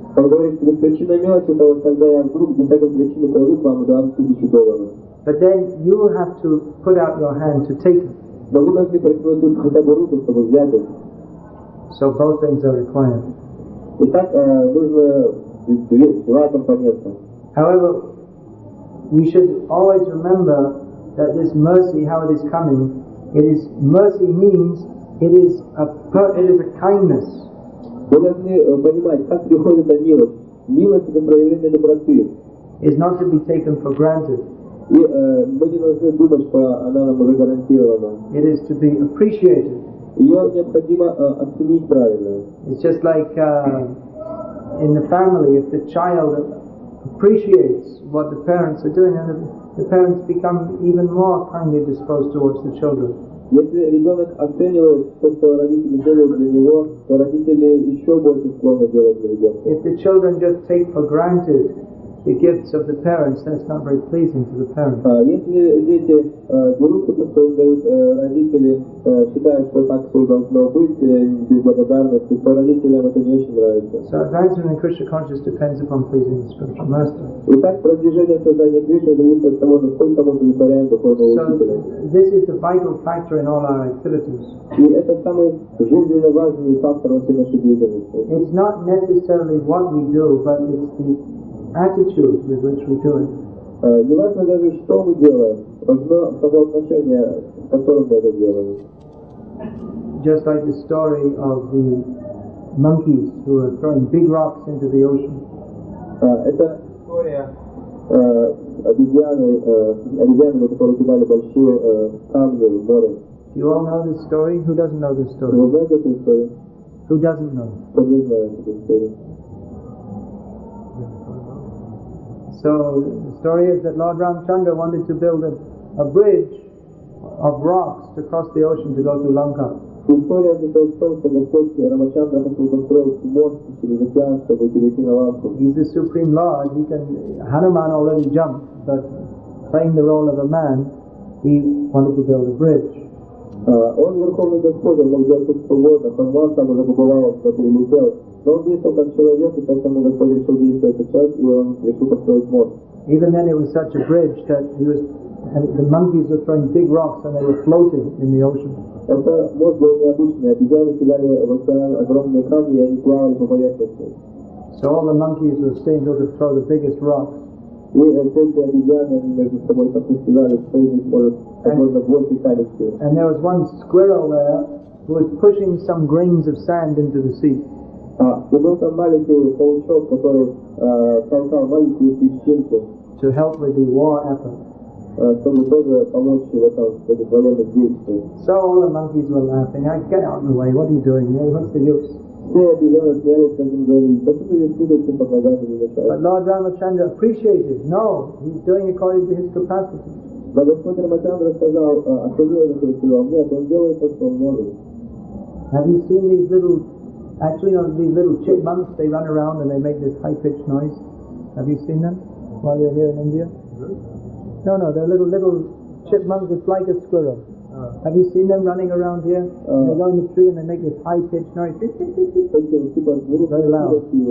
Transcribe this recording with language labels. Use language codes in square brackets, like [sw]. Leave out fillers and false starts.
[ru] Он говорит, беспричинная милость, это вот когда я вдруг без всякой причины кладу к вам и дам $1000. [en] But then you have to put out your hand to take it. [ru] Но вы должны протянуть хотя бы руку, чтобы взять их. [en] So both things are required. [ru] Итак, нужно два компонента. [en] However, we should always remember that this mercy, how it is coming, mercy means it is a kindness. [ru] Вы должны понимать, как приходит эта милость. Милость — это проявление доброты. [en] Is not to be taken for granted. [ru] И мы не должны думать, что она нам уже гарантирована. [en] It is to be appreciated. [ru] Ее необходимо оценить правильно. [en] It's just like in the family, if the child appreciates what the parents are doing, and the parents become even more kindly disposed towards the children. [ru] Если ребенок оценивает то, что родители делают для него, то родители еще больше склонны делать для ребенка. [en] If the children just take for granted the gifts of the parents, that's not very pleasing to the parents. [ru] Если дети берут то, что им дают родители, считают, что так все должно быть, без благодарности, то родителям это не очень нравится. [en] So advancement in Krishna consciousness depends upon pleasing the spiritual master. [ru] Итак, продвижение сознания Кришны зависит от того, насколько мы удовлетворяем духовного учителя. [en] So this is the vital factor in all our activities. [ru] И это самый жизненно важный фактор во всей нашей деятельности. [en] It's not necessarily what we do, but it's the attitude with which we do it. [ru] Не важно даже, что мы делаем, важно само отношение, с которым мы это делаем. [en] Just like the story of the monkeys who are throwing big rocks into the ocean. [ru] Это история обезьянами, которые кидали большие камни в море. [en] Do you all know this story? Who doesn't know this story? [ru] Вы знаете эту историю? [en] Who doesn't know? [ru] Кто не знает эту историю? [en] So the story is that Lord Ramchandra wanted to build a bridge of rocks to cross the ocean to go to Lanka. [ru] История состоит в том, что Господь Рамачандра хотел построить мост через океан, чтобы перейти на Ланку. [en] He's the Supreme Lord. Hanuman already jumped, but playing the role of a man, he wanted to build a bridge. [ru] Он Верховный Господь, он мог сделать все, что угодно. Хануман сам уже побывал, что перелетел. Но он действовал как человек, и поэтому Господь решил действовать как человек, и он решил построить мост. [en] Even then it was such a bridge that the monkeys were throwing big rocks and they were floating in the ocean. [ru] Это мост был необычный. Обезьяны кидали в океан огромные камни, и они плавали по поверхности. [en] So all the monkeys were staying who could throw the biggest rocks. [ru] И все эти обезьяны, они между собой состязались, кто из них может как можно больше камень сделать. [en] And there was one squirrel there who was pushing some grains of sand into the sea. [ru] И был там маленький паучок, который толкал маленькую песчинку. [en] To help with the war effort. [ru] Чтобы тоже помочь в этом военных действиях. [en] So all the monkeys were laughing. Get out of the way. What are you doing? What's the use? [ru] Все обезьяны смеялись, как им говорили, да что ты сюда этим под ногами не мешаешь. [en] But Lord Ramachandra appreciated. No, he's doing according to his capacity. [ru] Но Господь Рамачандра сказал, оценил это и сказал, нет, он делает то, что он может. [en] Have you seen these little, these little chipmunks? They run around and they make this high-pitched noise. Have you seen them while you're here in India? No, they're little chipmunks. It's like a squirrel. Have you seen them running around here? They go in the tree and they make this high-pitched noise. Very loud.